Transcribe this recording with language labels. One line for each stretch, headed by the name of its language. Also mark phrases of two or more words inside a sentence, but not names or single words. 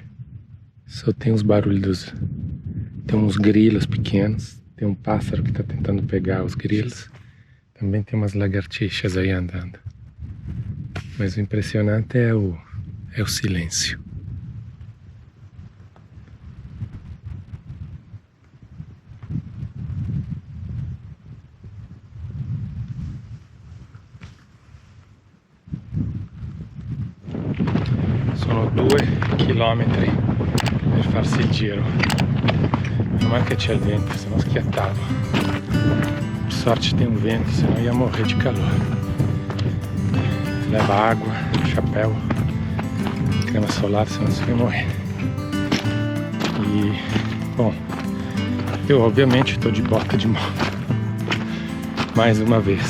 Portuguese: Só tem os barulhos, tem uns grilos pequenos, tem um pássaro que está tentando pegar os grilos, também tem umas lagartixas aí andando. Mas o impressionante é o silêncio.
Italian: Sono 2 chilometri per farsi il giro. Meno male che c'è il vento, se no schiattavo.
Portuguese: Per sorte tem um vento, senão ia morrer de calor. Leva água, chapéu, crema solar, senão você ia morrer. E, bom, eu obviamente estou de bota de mão. Mais uma vez.